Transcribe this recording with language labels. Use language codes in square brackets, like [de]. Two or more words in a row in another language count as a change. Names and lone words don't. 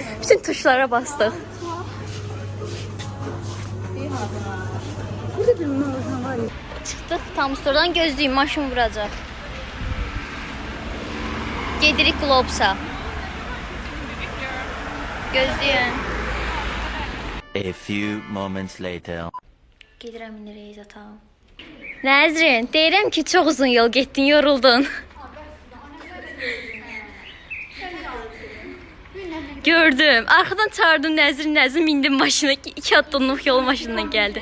[az] Bütün tuşlara bastık. Burada bir mağaza var ya. Çıxdıq tam store'dan gözlüyüm maşın vuracaq. Gedirik Globsa. Gözlüyün. [en] A few moments later. [az] Gedirəm indi Reyzata. Nəzrin, deyirəm ki, çox uzun yol getdin, yoruldun. Gördüm. Arxadan çağırdım Nəzrin mindim maşına. 2 addımlıq yol maşından gəldi.